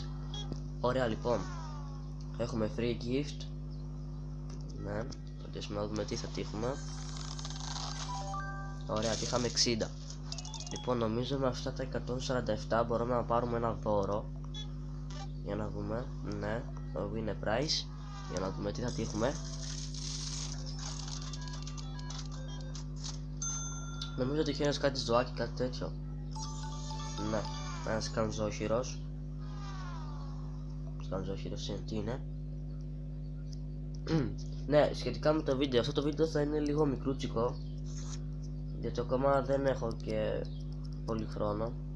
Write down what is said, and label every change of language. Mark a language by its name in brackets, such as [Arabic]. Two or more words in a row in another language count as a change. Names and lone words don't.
[Greek] Ωραία, λοιπόν, έχουμε [English] free gift. [Greek] Ναι, θα να δούμε τι θα τύχουμε. Ωραία, τύχαμε 60. Λοιπόν, νομίζω με αυτά τα 147 μπορούμε να πάρουμε ένα δώρο. Για να δούμε. Ναι, το [English] win a prize. [Greek] Για να δούμε τι θα τύχουμε. Νομίζω ότι έχει κάτι ζωάκι, κάτι τέτοιο. Ναι, ένας σκανζόχυρος. Σκανζόχυρος είναι, τι είναι? Ναι, σχετικά με το βίντεο, αυτό το βίντεο θα είναι λίγο μικρούτσικο, γιατί ακόμα δεν έχω και πολύ χρόνο.